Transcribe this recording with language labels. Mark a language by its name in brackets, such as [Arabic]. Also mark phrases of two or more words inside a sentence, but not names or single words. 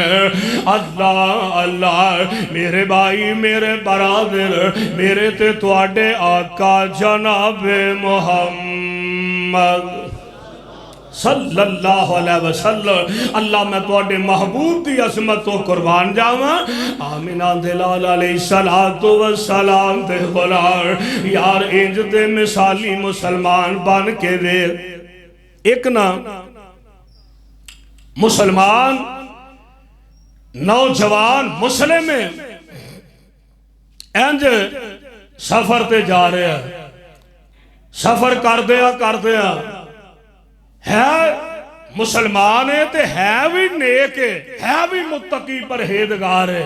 [Punjabi] اللہ اللہ میرے بھائی میرے برادر میرے تے تہاڈے آقا جنابِ محمد [Arabic] صلى الله عليه وسلم. [Punjabi] اللہ میں تہاڈے محبوب دی عظمت توں قربان جاواں. آمنہ دے لال [Arabic] عليه الصلاة والسلام [Punjabi] دے گلار یار، انج دے مثالی مسلمان بن کے وے. اک نا مسلمان نوجوان مسلم انج سفر تے جا رہے ہیں، سفر کردے ہے مسلمان ہے تے ہے بھی نیک ہے بھی متقی پرہیزگار ہے.